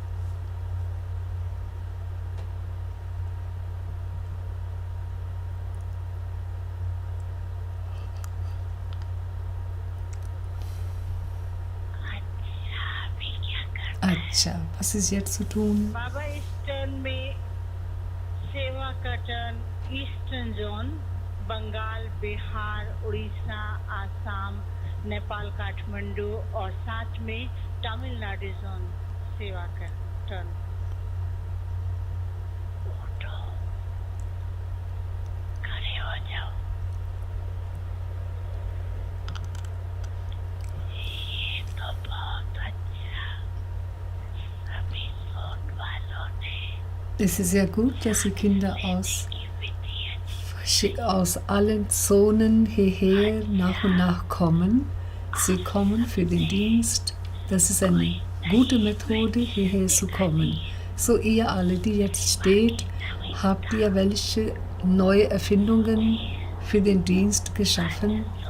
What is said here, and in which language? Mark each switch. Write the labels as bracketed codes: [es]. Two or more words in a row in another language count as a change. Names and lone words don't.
[de] अच्छा, was ist jetzt zu tun? [hi] Baba Eastern में सेवा का [en] turn Eastern zone [hi] बंगाल, बिहार, उड़ीसा, आसाम, नेपाल, काठमांडू और साथ में तमिलनाडु जोन सेवा का टर्न। खड़े हो जाओ। ये तो बहुत अच्छा। सभी जोन वालों ने। [de] Es ist sehr gut, dass die Kinder aus allen Zonen hierher nach und nach kommen. Sie kommen für den Dienst. Das ist eine gute Methode, hierher zu kommen. So ihr alle, die jetzt steht, habt ihr welche neue Erfindungen für den Dienst geschaffen?